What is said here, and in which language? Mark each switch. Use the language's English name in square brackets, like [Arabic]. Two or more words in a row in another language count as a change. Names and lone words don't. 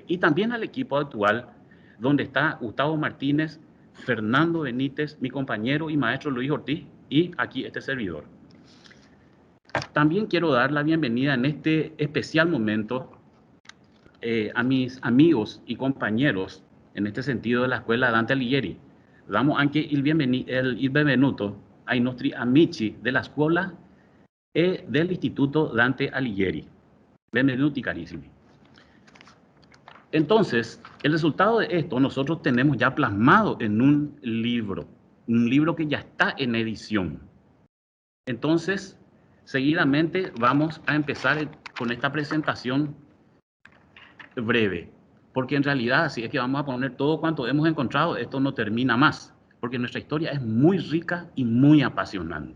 [Spanish] Y también al equipo actual, donde está Gustavo Martínez, Fernando Benítez, mi compañero y maestro Luis Ortiz, y aquí este servidor. También quiero dar la bienvenida en este especial momento a mis amigos y compañeros, en este sentido, de la Escuela Dante Alighieri. [Italian] Damos anche il benvenuto ai nostri amici della scuola e dell'Istituto Dante Alighieri. Benvenuti, carissimi. [Spanish] Entonces, el resultado de esto nosotros tenemos ya plasmado en un libro que ya está en edición. Entonces, seguidamente vamos a empezar con esta presentación breve, porque en realidad si es que vamos a poner todo cuanto hemos encontrado, esto no termina más, porque nuestra historia es muy rica y muy apasionante.